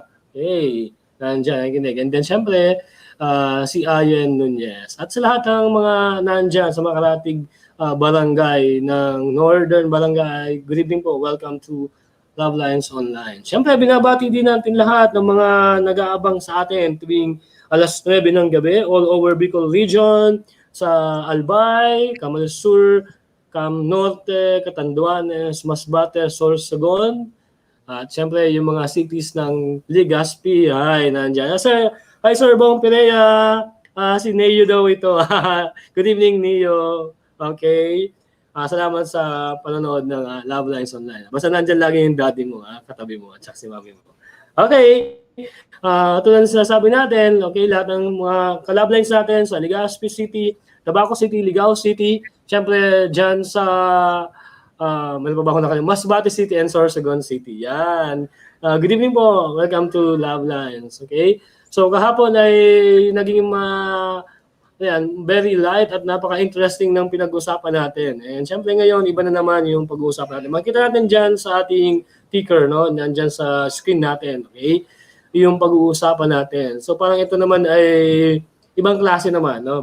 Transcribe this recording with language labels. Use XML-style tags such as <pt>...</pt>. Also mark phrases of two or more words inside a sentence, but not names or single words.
<tl>Okay, nandyan, nakikinig.</tl> <en>And then</en> <tl>syempre, si Ayen Nunez. At sa lahat ng mga nandyan, sa mga karatig barangay ng Northern Barangay,</tl> <en>good evening</en> <tl>po,</tl> <en>welcome to Love Lines Online.</en> <tl>Syempre, binabati din natin lahat ng mga nag-aabang sa atin tuwing alas 9 ng gabi,</tl> <en>all over Bicol Region,</en> <tl>sa Albay, Camal Sur, Cam Norte, Catanduanes, Masbate, Sorsogon, at siyempre yung mga cities ng Legazpi, ay nandiyan. Hi Sir Bong Perea, si Neo daw ito.</tl> <en>Good evening Neo. Okay.</en> <tl>Salamat sa panonood ng Love Lines Online. Basta nandiyan lagi yung daddy mo, katabi mo, at saka si mami mo. Okay. Tulad ng sinasabi natin, okay, lahat ng mga ka-Love Lines natin sa Legazpi City, Tabaco City, Ligao City, syempre dyan sa may pa ba ako nakalimutan, Masbate City and Sorsogon City. Yan.</tl> <en>Good evening po. Welcome to Love Lines. Okay?</en> <tl>So kahapon ay naging</tl> <en>very light</en> <tl>at napaka-interesting ng pinag-usapan natin. And syempre ngayon, iba na naman yung pag-uusapan natin. Makita natin dyan sa ating ticker, no? Nandyan sa screen natin. Okay? Yung pag-uusapan natin. So parang ito naman ay ibang klase naman, no?</tl>